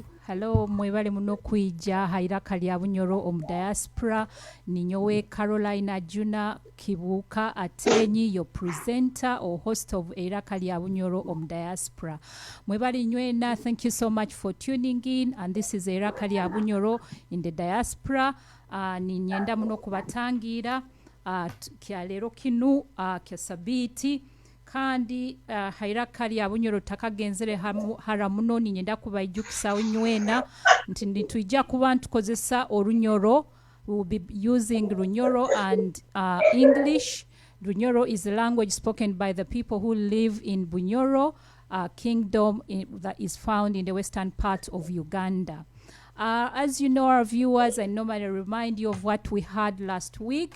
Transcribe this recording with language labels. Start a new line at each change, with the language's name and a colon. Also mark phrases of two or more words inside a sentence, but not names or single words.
Nyoro: Hello, mwebale muno kuija hairaka lya Bunyoro Diaspora. Ninyowe Carolina Juna Kibuka Atenyi,
English: your presenter or host of Hairaka lya Bunyoro Diaspora.
Nyoro: Mwebale nywena,
English: thank you so much for tuning in, and this is Hairaka lya Bunyoro in the Diaspora.
Nyoro: Ninyenda muno kubatangira kya lero kinu kya sabiti. Kandi hairaka lya Bunyoro takagenzere haramuno ninyenda kubayijukisa onywena nti nituija kuba ntukozesa orunyoro.
English: We will be using Runyoro and English. Runyoro is a language spoken by the people who live in Bunyoro kingdom that is found in the western part of Uganda. As you know, our viewers, I normally remind you of what we had last week.